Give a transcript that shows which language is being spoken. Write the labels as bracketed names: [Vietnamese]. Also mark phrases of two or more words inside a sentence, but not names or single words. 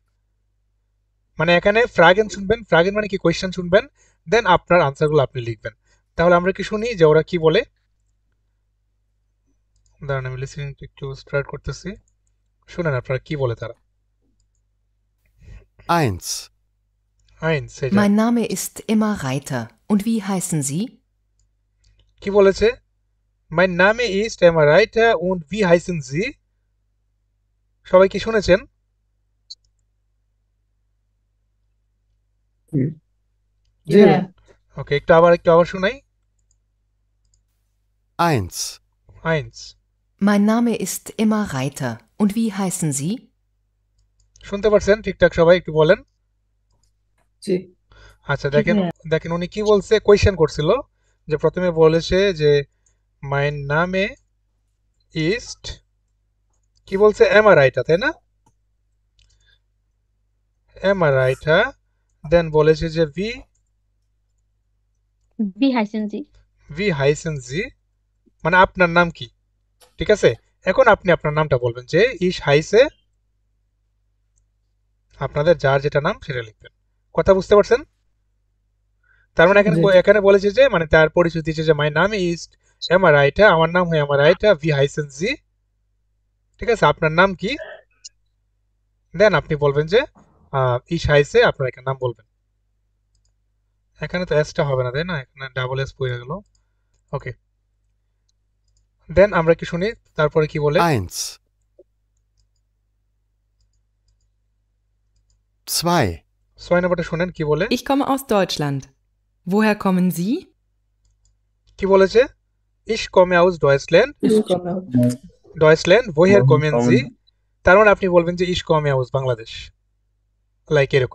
[Bangla] মানে এখানে ফ্রাগেন শুনবেন, ফ্রাগেন মানে কি কোয়েশ্চেন শুনবেন, দেন আপনার আনসারগুলো আপনি লিখবেন। তাহলে আমরা কি শুনি যে ওরা কি বলে। দাঁড়ান আমি লিসেনিং একটু স্টার্ট করতেছি, শুনেন আপনারা কি বলে তারা। 1. আইনস, এই যে [German] Mein Name ist Emma Reiter. Und wie heißen Sie? [Bangla] কি বলেছে, [German] mein Name ist Emma Reiter und wie heißen Sie? [Bangla] সবাই কি শুনেছেন? জি ভাইয়া। ওকে, একটু আবার শুনাই। 1. আইনস, [German] Mein Name ist Emma Reiter. Und wie heißen Sie? [Bangla] শুনতে পারছেন ঠিকঠাক? সবাই একটু বলেন। জি আচ্ছা, দেখেন উনি কি বলছে, কোয়েশ্চেন করছিল, যে প্রথমে বলেছে যে [German] mein Name ist, [Bangla] কি বলছে, Emma Reiter, তাই না? Emma Reiter, দেন বলেছে যে [German] Wie heißen Sie? wie heißen Sie, [Bangla] মানে আপনার নাম কি, ঠিক আছে? এখন আপনি আপনার নামটা বলবেন, যে [German] ich heiße, [Bangla] আপনাদের যার যেটা নাম সেটা লিখবেন। কথা বুঝতে পারছেন? তার মানে জি এখানে বলেছে যে, মানে তার পরিচয় দিয়েছে যে [English] my name is [Bangla] Emma Reiter, আমার নাম হয় Emma Reiter, [German] wie heißen Sie, [Bangla] ঠিক আছে? আপনার নাম কি, দেন আপনি বলবেন যে [German] ich heiße, [Bangla] আপনার এখানে নাম বলবেন। এখানে তো এসটা হবে না, তাই না? এখানে ডাবল এস পড়ে গেল। ওকে, দেন আমরা কি শুনি তারপরে কি বলে। 1. 2. 6 নম্বরটা শুনেন কি বলে। [German] Ich komme aus Deutschland. Woher kommen Sie? [Bangla] কি বলেছে, [German] ich komme aus Deutschland, Deutschland, woher kommen Sie, [Bangla] তার মানে আপনি বলবেন যে [German] ich komme aus [Bangla] বাংলাদেশ, লাইক এরকম।